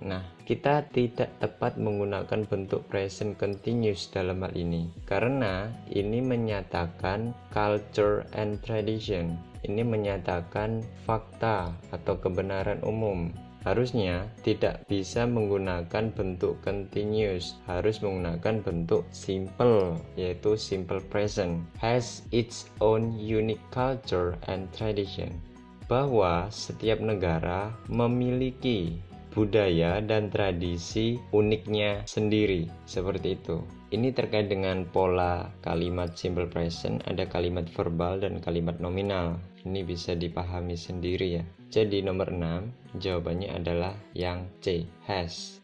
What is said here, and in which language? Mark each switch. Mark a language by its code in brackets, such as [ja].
[id] Nah, kita tidak tepat menggunakan bentuk present continuous dalam hal ini karena ini menyatakan culture and tradition. Ini menyatakan fakta atau kebenaran umum. Harusnya tidak bisa menggunakan bentuk continuous, harus menggunakan bentuk simple, yaitu simple present. [en] Has its own unique culture and tradition. [id] Bahwa setiap negara memiliki budaya dan tradisi uniknya sendiri, seperti itu. Ini terkait dengan pola kalimat simple present, ada kalimat verbal dan kalimat nominal. Ini bisa dipahami sendiri ya. Jadi nomor 6 jawabannya adalah yang C, has.